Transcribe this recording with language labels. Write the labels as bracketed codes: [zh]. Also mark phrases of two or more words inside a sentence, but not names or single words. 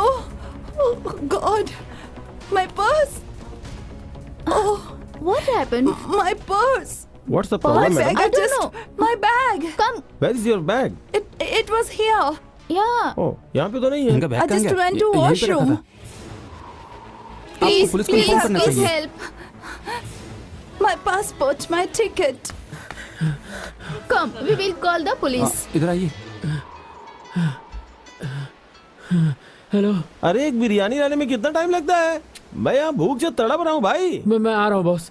[en] Oh God! My purse! Oh, What happened? my purse! What's the My problem, bag! madam? I I don't just know. my bag! Come. Where is your bag? It was here. Yeah. [hi] Oh, यहाँ पे तो नहीं है. इनका बैग [en] I [hi] कहाँ [en] just [hi] गया? [en] went to [hi] यहीं पे रखा [en] washroom. [hi] था। आपको पुलिस को इन्फॉर्म करना [en] please [hi] चाहिए। [en] help. My passport, my ticket. Come, we will call the police. [hi] इधर आइए। हेलो, अरे एक बिरयानी लाने में कितना टाइम लगता है? मैं यहाँ भूख से तड़प रहा हूँ भाई. मैं आ रहा हूँ बॉस।